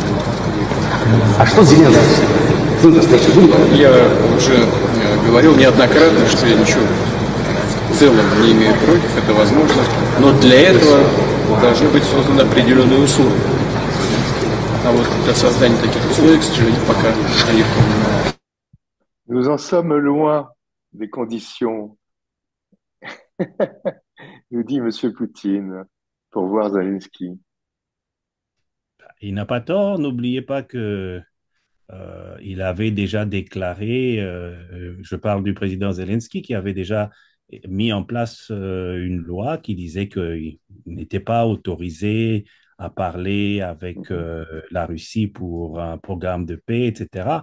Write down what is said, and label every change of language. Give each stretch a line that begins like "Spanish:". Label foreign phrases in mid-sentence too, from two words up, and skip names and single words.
Russian: А что Зеленский? Я уже говорил неоднократно, что я ничего в целом не имею против, это возможно, но для этого должны быть созданы определенные условия. А вот для создания таких условий, к сожалению, пока легко не.
French: Nous en sommes loin des conditions, nous dit Monsieur Poutine, pour voir Zelensky. Il n'a pas tort. N'oubliez pas que il avait déjà déclaré, je parle du président Zelensky, qui avait déjà mis en place une loi qui disait qu'il n'était pas autorisé à parler avec la Russie pour un programme de paix, etc.